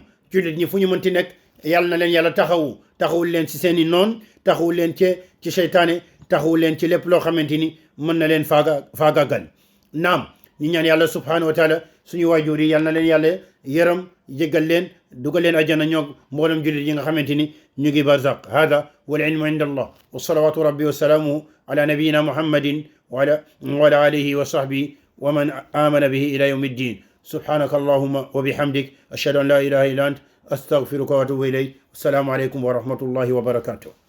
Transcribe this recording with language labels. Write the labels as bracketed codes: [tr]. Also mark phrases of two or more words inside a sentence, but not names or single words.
[wo] jullit ñi fu ñu mënti nekk yàlla na leen yàlla taxawul leen ci seen i noon taxawul leen ci seytaane taxawul leen ci lépp loo xamante ni mën na leen faagaagal naam ñu ñaan yàlla [ar] سبحانه وتعالى [wo] suñu waajur yi yàlla na leen yàlla yërëm jéggal leen dugal leen ajjana ñoog mboolem jullit yi nga xamante ni ñu ngi barzaq [ar] هذا والعلم عند الله وصلوات ربي وسلامه على نبينا محمد وعلى آله وصحبه ومن آمن به إلى يوم الدين سبحانك اللهم وبحمدك أشهد أن لا إله إلا أنت أستغفرك وأتوب إليك السلام عليكم ورحمة الله وبركاته